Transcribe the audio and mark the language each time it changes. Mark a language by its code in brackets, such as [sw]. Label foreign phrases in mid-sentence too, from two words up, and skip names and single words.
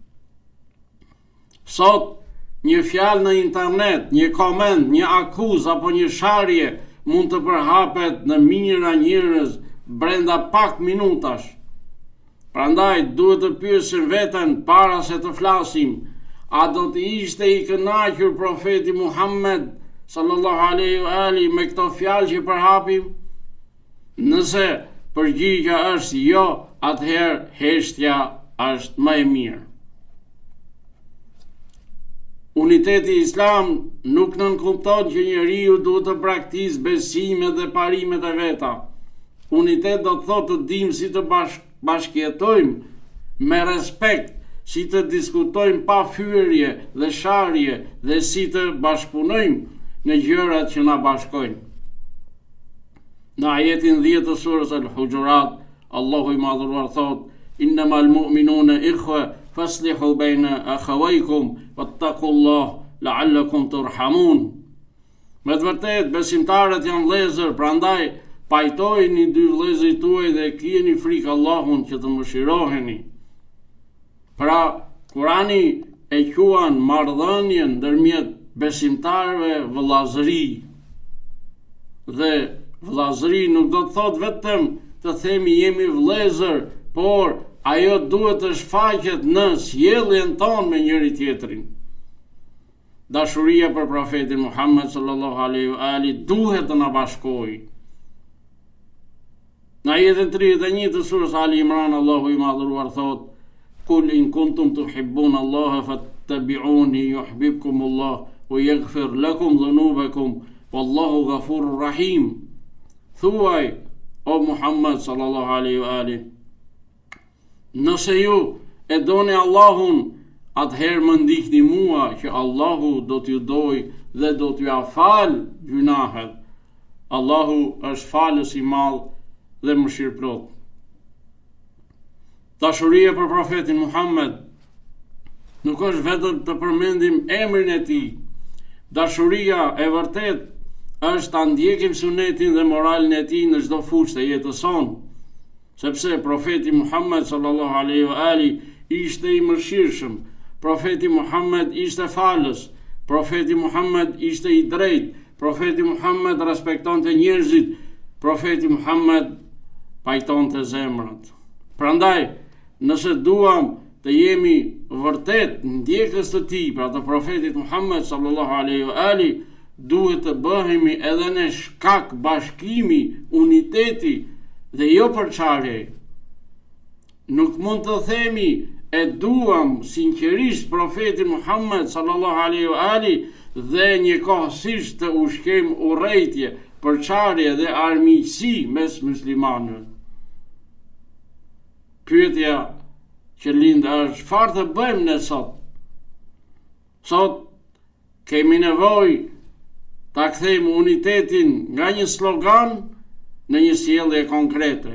[sq] Sot një fjalë në internet, një koment, një akuzë apo një sharje mund të përhapet në mijëra njerëz brenda pak minutash. Prandaj duhet të pyesim veten para se të flasim, a do të ishte i kënaqur profeti Muhammed [ar] صلى الله عليه وآله [sq] me këto fjalë që përhapim? Nëse përgjigjja është jo, atëherë heshtja është më e mirë. Uniteti islam nuk nënkupton që njeriu duhet të praktikojë besimet dhe parimet e veta. Unitet do të thotë të dimë si të bashkëjetojmë me respekt, si të diskutojmë pa fyerje dhe sharje dhe si të bashkëpunojmë në gjërat që na bashkojnë. Në ajetin 10 të surës Al-Hujurat, Allahu i madhëruar thot: [ar] إنما المؤمنون إخوة فأصلحوا بين أخويكم واتقوا الله لعلكم ترحمون. [sq] Me të vërtet, besimtarët janë vëllezër, prandaj pajtojeni dy vëllezërit tuaj dhe krijeni frikë Allahun që të mëshiroheni. Pra, Kurani e quan marrëdhënien ndërmjet besimtarëve vëllazëri. Dhe vëllazëri nuk do të thot vetëm të themi jemi vëllezër, por ajo duhet të shfaqet në sjelljen tonë me njëri tjetrin. Dashuria për profetin Muhammed [ar] صلى الله عليه وآله [sq] duhet të na bashkojë. Në ajetin 31 të surës Ali Imran, Allahu i madhëruar thot: [ar] قل إن كنتم تحبون الله فاتبعوني يحببكم الله ويغفر لكم ذنوبكم والله غفور رحيم. [sq] Thuaj, o Muhammed [ar] صلى الله عليه وآله, [sq] nëse ju e doni Allahun, atëherë më ndihni mua që Allahu do t'ju doj dhe do t'ju afal gjunahet. Allahu është falës i madh dhe mëshirëplot. Dashuria për profetin Muhammed nuk është vetëm të përmendim emrin e tij. Dashuria e vërtet është ta ndjekim sunetin dhe moralin e tij në çdo fushë të jetës sonë. Sepse profeti Muhammed [ar] صلى الله عليه وآله [sq] ishte i mëshirshëm, profeti Muhammed ishte falës, profeti Muhammed ishte i drejtë, profeti Muhammed respektonte njerëzit, profeti Muhammed pajtonte zemrat. Prandaj, nëse duam të jemi vërtet ndjekës të tij, pra të profetit Muhammed [ar] صلى الله عليه وآله, [sq] duhet të bëhemi edhe në shkak bashkimi, uniteti dhe jo përçarje. Nuk mund të themi e duam sinqerisht profetin Muhammed [ar] صلى الله عليه وآله [sq] dhe njëkohësisht të ushqejm urrëtie, përçarje dhe armiqësi mes muslimanëve. Pyetja që lind është: çfarë të bëjmë ne sot? Sot kemi nevojë ta kthejmë unitetin nga një slogan në një sjellje konkrete.